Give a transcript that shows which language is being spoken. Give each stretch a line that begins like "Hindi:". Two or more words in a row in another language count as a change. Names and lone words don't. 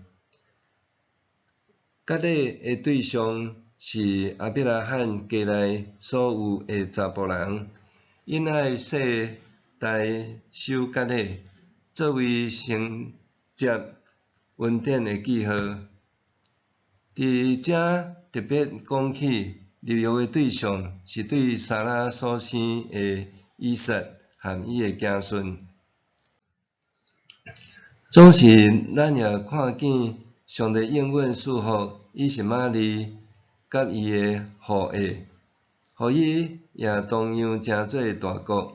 Min Nan Chinese: 甲勒的对象是阿必拉罕家内所有的查甫人，因爱世代守甲勒，作为承接恩典的记号。伫遮特别讲起立约的对象是对撒拉所生的以撒和伊的子孙。总是咱也看见上帝应允祝福以实玛利甲伊的后裔，互伊也同样成做大国。